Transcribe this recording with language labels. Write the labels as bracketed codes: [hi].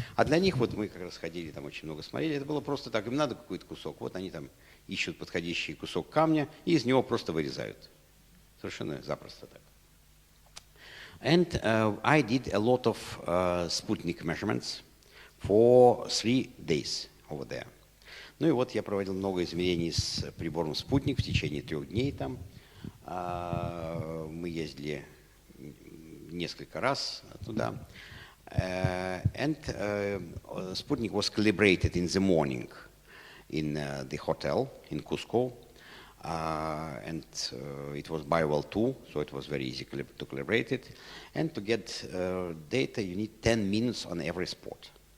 [ru] А для них, вот мы как раз ходили, там очень много смотрели, это было просто так, им надо какой-то кусок, вот они там ищут подходящий кусок камня и из него просто вырезают. Совершенно запросто так. [en] And I did a lot of Sputnik measurements for 3 days. Over there. [ru] Ну и вот я проводил много измерений с прибором «Спутник» в течение 3 дней там. Мы ездили несколько раз туда. [en] And Sputnik was calibrated in the morning in the hotel in Cusco. And it was by well too, so it was very easy to calibrate it. And to get data, you need 10 minutes on every spot.